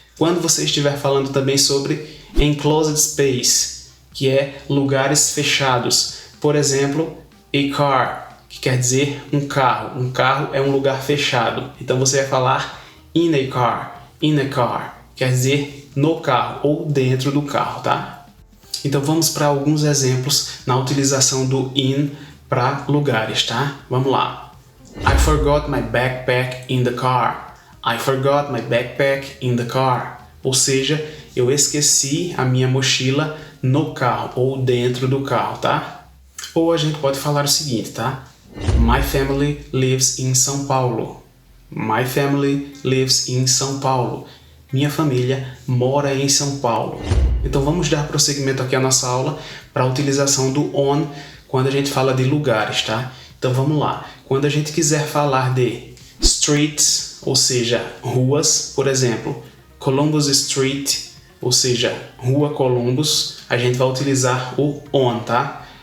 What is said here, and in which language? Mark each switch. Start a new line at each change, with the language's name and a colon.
Portuguese: Quando você estiver falando também sobre
English: enclosed space,
Portuguese: que é lugares fechados, por exemplo,
English: a car,
Portuguese: que quer dizer um carro. Um carro é um lugar fechado. Então você vai falar
English: in a car,
Portuguese: quer dizer no carro ou dentro do carro, tá? Então vamos para alguns exemplos na utilização do in para lugares, tá? Vamos lá.
English: I forgot my backpack in the car. I forgot my backpack in the car.
Portuguese: Ou seja, eu esqueci a minha mochila no carro ou dentro do carro, tá? Ou a gente pode falar o seguinte, tá?
English: My family lives in São Paulo. My family lives in São Paulo.
Portuguese: Minha família mora em São Paulo. Então vamos dar prosseguimento aqui à nossa aula para a utilização do on quando a gente fala de lugares, tá? Então vamos lá. Quando a gente quiser falar de streets, ou seja, ruas, por exemplo, Columbus Street, ou seja, Rua Columbus, a gente vai utilizar o on, tá?